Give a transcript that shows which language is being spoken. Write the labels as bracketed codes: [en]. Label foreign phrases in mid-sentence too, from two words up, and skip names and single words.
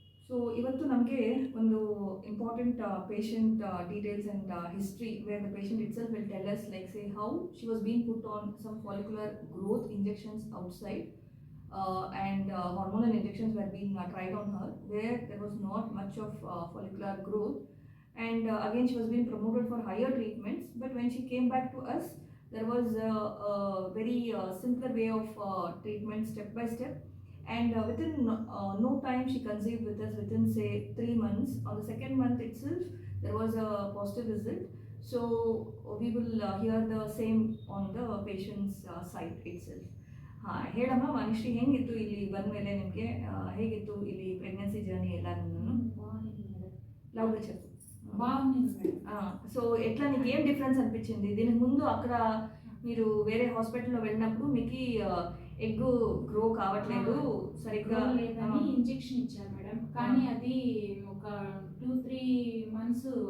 [kn] ಸೊ ಇವತ್ತು ನಮಗೆ ಒಂದು ಇಂಪಾರ್ಟೆಂಟ್ [en] patient details and history where the patient itself will tell us like say how she was being put on some follicular growth injections outside and hormonal injections were being tried on her where there was not much of follicular growth and again she was being promoted for higher treatments, but when she came back to us there was a very simpler way of treatment step by step, and within no time she conceived with us within say 3 months. On the second month itself there was a positive result. So we will hear the same on the patient's side itself. [kn] ಹೇಳಮ್ಮ ಮನುಷ್ಯ ಹೆಂಗಿತ್ತು ಇಲ್ಲಿ ಬಂದ ಮೇಲೆ ನಿಮಗೆ ಹೇಗಿತ್ತು ಇಲ್ಲಿ [en] pregnancy journey [kn] ಎಲ್ಲಾನು [te] లౌడ్గా చెప్పు. బాగుంది. సో ఎట్లా నీకు ఏం డిఫరెన్స్ అనిపించింది దీనికి ముందు అక్కడ మీరు వేరే హాస్పిటల్లో వెళ్ళినప్పుడు మీకు [en] egg grow [te] కావట్లేదు సరిగ్గా లేదని ఇంజెక్షన్ ఇచ్చారు మేడం, కానీ అది ఒక 2-3 మంత్స్